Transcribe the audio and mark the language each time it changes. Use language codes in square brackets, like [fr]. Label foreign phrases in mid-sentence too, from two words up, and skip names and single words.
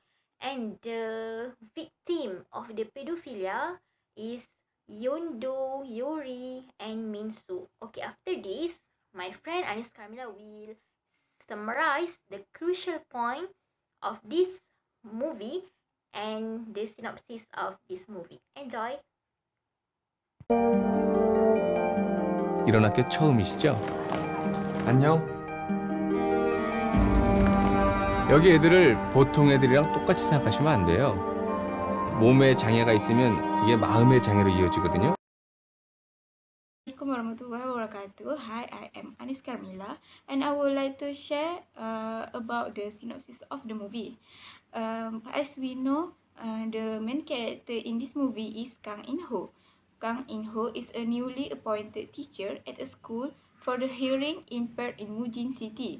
[en] And the victim of the pedophilia is Yeon-do, Yori, and Min-soo. Okay, after this, my friend Anis Karmila will summarize the crucial point of this movie and the synopsis of this movie. Enjoy! [ko] 이런 학교 처음이시죠? 안녕. 여기 애들을 보통 애들이랑 똑같이 생각하시면 안 돼요. 몸에 장애가 있으면 이게 마음의 장애로 이어지거든요. [ar] السلام عليكم ورحمة الله وبركاته. [en] Hi, I am Anis Karmila and I would like to share about the synopsis of the movie. As we know, the main character in this movie is Kang In-ho. Kang In-ho is a newly appointed teacher at a school for the hearing impaired in Mujin City.